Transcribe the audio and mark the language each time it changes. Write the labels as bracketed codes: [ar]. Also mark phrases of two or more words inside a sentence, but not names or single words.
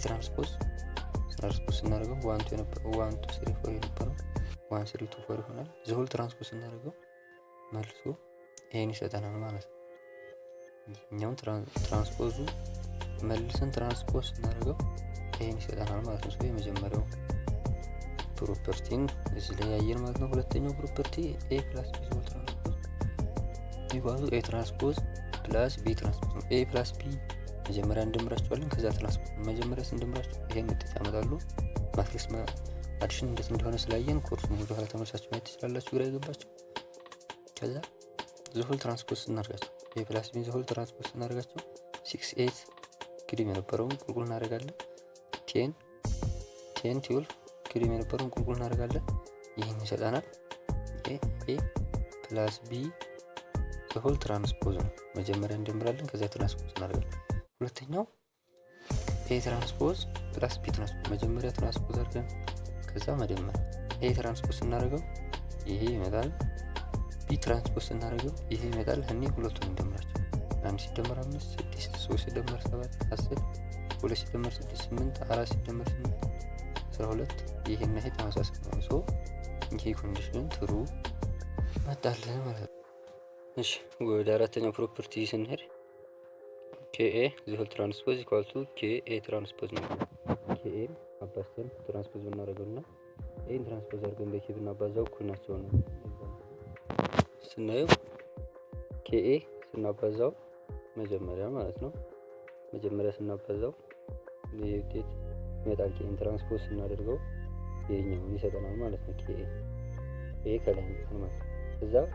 [am] ትራንስፖዝ ስናደርገው 1 2 3 4 የነበረው 1 3 2 4 ይሆናል። [en] the whole transpose [am] ስናደርገው መልሶ ኤን ይሰጠናል ማለት ነው። እኛም ትራንስፖዙ መልሰን ትራንስፖዝ ስናደርገው ይሄን ይሰጠናል ማለት ነው። የመጀመሪያው ፕሮፐርቲን እዚህ ላይ ያየን ማለት ነው። ሁለተኛው ፕሮፐርቲ [en] a plus b whole transpose [am] ይጓዙ a ትራንስፖዝ [en] plus b transpose [am] ነው። a plus b መጀመሪያ እንደምራቸዋለን። ከዛ ትራንስፖዝ መጀመሪያ እንደምራቸው ይሄን ውጤት ያመጣሉ። [en] matrix addition [am] እንዴት እንደሆነ ስላየን ኮርሱን ወደ ኋላ ተመልሳችሁ ማየት ትችላላችሁ ግራ ይገባችሁ። ከዛ [en] the whole transpose [am] እናደርጋቸው a [en] plus b the whole transpose [am] እናደርጋቸው 6 8 ቅድም የነበረውን ቁልቁል እናደርጋለን። 10 12 ቅድም የነበረውን ቁልቁል እናደርጋለን። ይሄን ይሰጣናል። [en] a plus b the whole transpose [am] ነው። መጀመሪያ እንደምራለን ከዛ ትራንስፖዝ እናደርጋለን። ሁለተኛው [en] a transpose plus b transpose [am] መጀመሪያ ትራንስፖዝ አድርገን ከዛ መደመር a ትራንስፖዝ እናደርገው ይሄ ይመጣል። b ትራንስፖዝ እናደርገው ይሄ ይመጣል። እኔ ሁለቱን እንደምራቸው 1 ሲደመር 5 6 3 ሲደመር 7 10 2 ሲደመር 6 8 4 ሲደመር 8 12 ይሄን ይሄ ተመሳሳይ ነው። ይሄ [en] condition true [am] መጣልን ማለት ነው። እሺ ወደ አራተኛው ፕሮፐርቲ ስንሄድ [en] KA the whole transpose equal to KA transpose [am] ነው። KA አባዝተን ትራንስፖዝ ብናደርገውና ኤን ትራንስፖዝ አድርገን በኬ ብናባዛው እኩል ናቸው ነው ስናየው። KA ስናባዛው መጀመሪያ ማለት ነው መጀመሪያ ስናባዛው የውጤት ይመጣል። KA ትራንስፖዝ ስናደርገው ይሄኛው ይሰጠናል ማለት ነው። KA ከላይ ነው ማለት እዛ